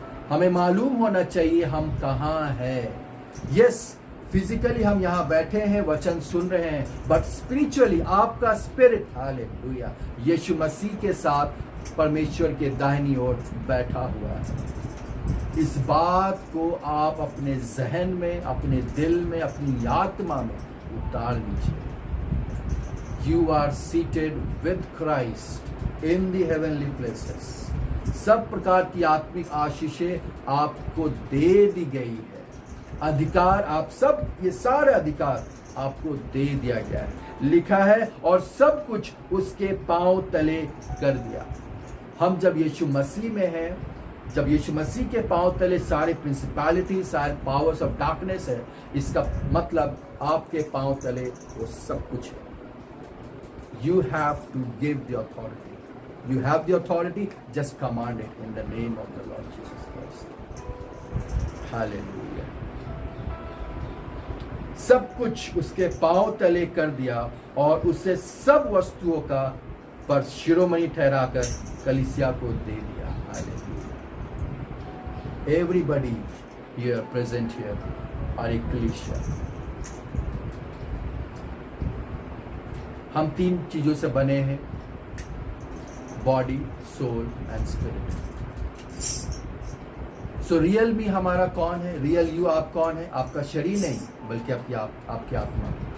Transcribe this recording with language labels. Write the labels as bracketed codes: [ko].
[hi] हमें मालूम होना चाहिए हम कहाँ हैं। [en] yes, physically [hi] हम यहाँ बैठे हैं, वचन सुन रहे हैं, [en] but spiritually [hi] आपका स्पिरिट, हालेलुया, यीशु मसीह के साथ परमेश्वर के दाहिनी ओर बैठा हुआ है। इस बात को आप अपने जहन में, अपने दिल में, अपनी आत्मा में उतार लीजिए। [en] You are seated with Christ in the heavenly places. [hi] सब प्रकार की आत्मिक आशीषें आपको दे दी गई है। अधिकार, आप सब, ये सारे अधिकार आपको दे दिया गया है। लिखा है, और सब कुछ उसके पांव तले कर दिया। हम जब यीशु मसीह में हैं, जब यीशु मसीह के पांव तले सारे प्रिंसिपैलिटी, सारे [en] powers of darkness [hi] है, इसका मतलब आपके पांव तले वो सब कुछ है। [en] You have to give the authority. You have the authority, just command it in the name of the Lord Jesus Christ. Hallelujah. [hi] सब कुछ उसके पांव तले कर दिया और उसे सब वस्तुओं का पर शिरोमणि ठहराकर कलीसिया को दे दिया। [en] Hallelujah. Everybody here present here are ecclesia. [hi] हम तीन चीजों से बने हैं, [en] Body, soul and spirit. So real me [hi] हमारा कौन है? [en] real you [hi] आप कौन है? आपका शरीर नहीं, बल्कि आपकी आत्मा।